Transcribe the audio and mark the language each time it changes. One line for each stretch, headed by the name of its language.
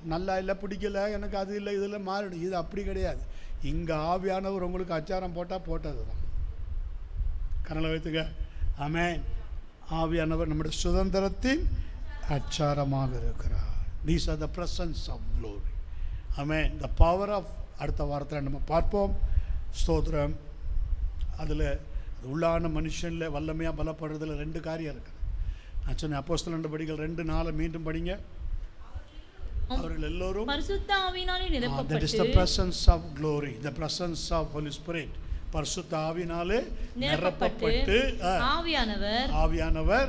Tamil: நல்லா இல்லை, பிடிக்கலை, எனக்கு அது இல்லை, இதில் மாறிடும். இது அப்படி கிடையாது. இங்கே ஆவியானவர் உங்களுக்கு அச்சாரம் போட்டால் போட்டது தான். கனலை வைத்துக்க. ஆமென். ஆவியானவர் நம்முடைய சுதந்திரத்தின் அச்சாரமாக இருக்கிறார்.
English: These are the presence of glory.
Tamil: Amen.
English: the power of.
Tamil: அடுத்த வாரத்தில் நம்ம பார்ப்போம். ஸ்தோத்திரம். அதில் உள்ளான மனுஷனில் வல்லமையாக பலப்படுறதுல 2 காரியம் இருக்குது. நான் சொன்னேன் அப்போஸ்தலர் நடபடிகள் 2:4 மீண்டும் படிங்க. அவர்கள் எல்லோரும் பரிசுத்த ஆவியினாலே நிரப்பப்பட்டு.
English: That is the presence of glory, the presence of Holy Spirit.
Tamil: பரிசுத்த ஆவியினாலே நிரப்பப்பட்டு ஆவியானவர்